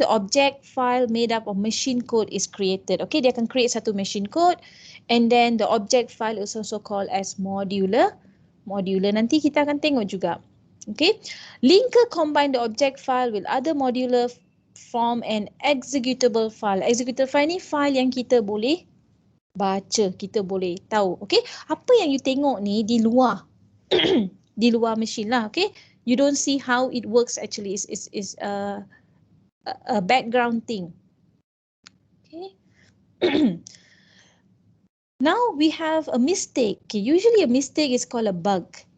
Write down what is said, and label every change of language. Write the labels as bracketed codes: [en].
[en] The object file made up of machine code is created. Okay, [ms] dia akan [en] create [ms] satu [en] machine code. And then the object file is also called as modular. [ms] Nanti kita akan tengok juga. [en] Okay. Linker combine the object file with other modular form and executable file. [ms] Executable file ni file yang kita boleh baca, kita boleh tahu. Okay. Apa yang you tengok ni di luar, di luar machine lah. Okay. [en] You don't see how it works actually. Is a background thing. Okay. Now we have a mistake. Okay, usually a mistake is called a bug.